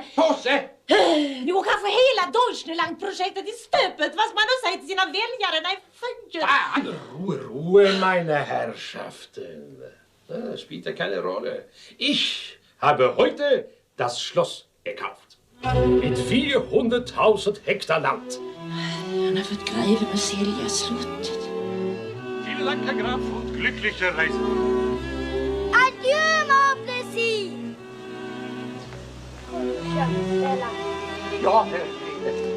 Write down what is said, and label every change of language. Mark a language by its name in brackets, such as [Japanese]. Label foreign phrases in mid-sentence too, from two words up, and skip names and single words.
[Swedish] Påse! Nu går kanske hela Deutschland-projektet i stöpet, vad ska man då säga till sina väljare? Nej, fan! [German] Ruhe, meine Herrschaften. Spielt keine Rolle. Ich habe heute das Schloss gekauft. Mit 400.000 Hektar Land. [Swedish] Han har fått greven att sälja slottet. [German] Vielen Dank, Herr Graf, und glückliche Reise. [French] Adieu, mon plaisir! [Swedish] Ja, herr greve.